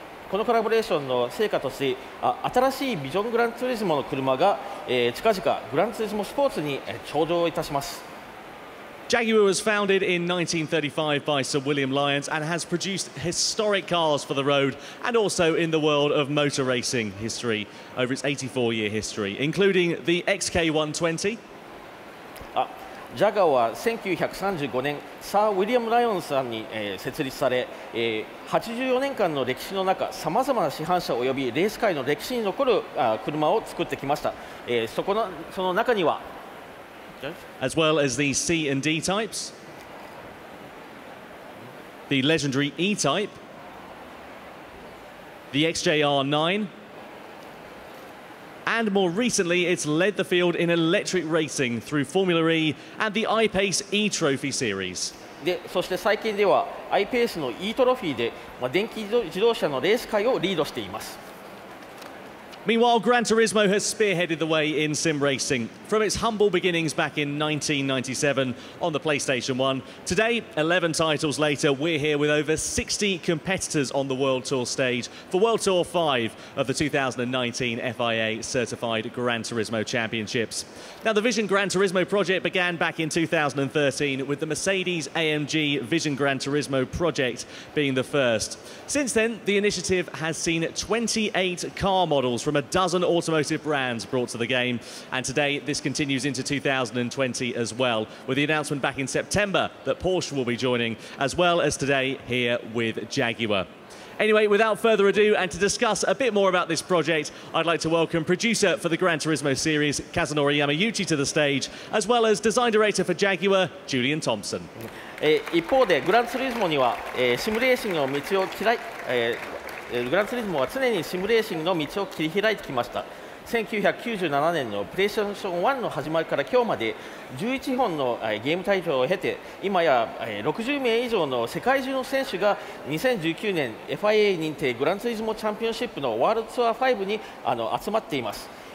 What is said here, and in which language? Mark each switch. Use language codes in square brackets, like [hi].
[ja] このコラボレーションの成果として新しいビジョングランツーリズモの車が、近々グランツーリズモスポーツに登場いたします。 [en] Jaguar was founded in 1935 by Sir William Lyons and has produced historic cars for the road and also in the world of motor racing history over its 84-year history, including the XK120. [ja] ジャガーは1935年サー・ウィリアム・ライオンさんに、設立され、84年間の歴史の中さまざまな市販車およびレース界の歴史に残る車を作ってきました。その中には [en] As well as the C and D types, the legendary E type, the XJR9, and more recently it's led the field in electric racing through Formula E and the iPace E-Trophy series. [ja] でそして最近では iPace の E トロフィーで、電気自動車のレース界をリードしています。 [en] Meanwhile, Gran Turismo has spearheaded the way in sim racing. From its humble beginnings back in 1997 on the PlayStation 1, today, 11 titles later, we're here with over 60 competitors on the World Tour stage for World Tour 5 of the 2019 FIA Certified Gran Turismo Championships. Now, the Vision Gran Turismo project began back in 2013 with the Mercedes-AMG Vision Gran Turismo project being the first. Since then, the initiative has seen 28 car models from a dozen automotive brands brought to the game, and today this continues into 2020 as well, with the announcement back in September that Porsche will be joining, as well as today here with Jaguar. Anyway, without further ado, and to discuss a bit more about this project, I'd like to welcome producer for the Gran Turismo series, Kazunori Yamauchi, to the stage, as well as design director for Jaguar, Julian Thompson. [ja] 一方でグランツーリズモには、シムレーシングの道をグランツーリズモは常にシムレーシングの道を切り開いてきました。 1997年のプレイステーション1の始まりから今日まで11本のゲームタイトルを経て、今や60名以上の世界中の選手が2019年 FIA 認定グランツーリズモチャンピオンシップのワールドツアー5に集まっています。